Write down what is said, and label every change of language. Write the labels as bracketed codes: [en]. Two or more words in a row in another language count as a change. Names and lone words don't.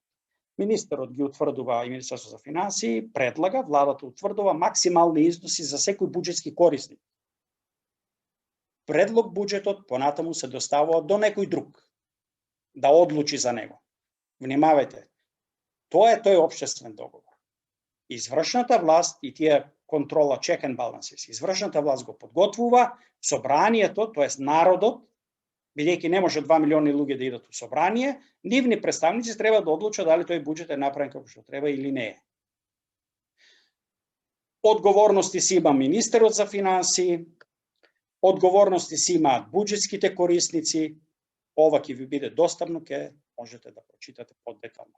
[mk] Министерот ги утврдува и Министерство за финансии, предлага, владата утврдува максимални износи за секој буџетски корисник. Предлог буџетот понатаму се доставува до некој друг да одлучи за него. Внимавајте, тоа е тој општествен договор. Извршната власт и тие контрола, [en] check and balances, [mk] извршната власт го подготвува, собранието, тоест народот, бидејќи не може 2 милиони луѓе да идат у собрание, нивни представници треба да одлучат дали тој буџет е направен како што треба или не е. Одговорности си има министерот за финансии, одговорности си имаат буџетските корисници, ова ќе ви биде достапно, ќе можете да прочитате подетално.